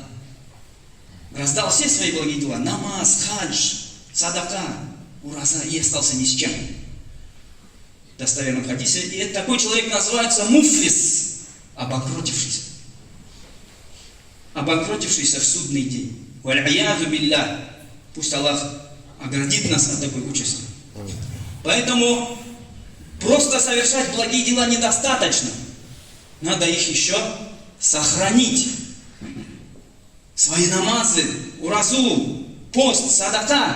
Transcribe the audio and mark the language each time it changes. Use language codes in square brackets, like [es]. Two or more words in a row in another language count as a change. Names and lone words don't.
[ru] Раздал все свои благие дела: намаз, хадж, садака, ураза, и остался ни с чем. В достоверном хадисе. И такой человек называется муфлис, обанкротившийся. Обанкротившийся в судный день. [ar] والعياذ بالله. [ru] Пусть Аллах оградит нас от такой участи. Поэтому просто совершать благие дела недостаточно. Надо их еще сохранить. Свои намазы, уразу, пост, садака.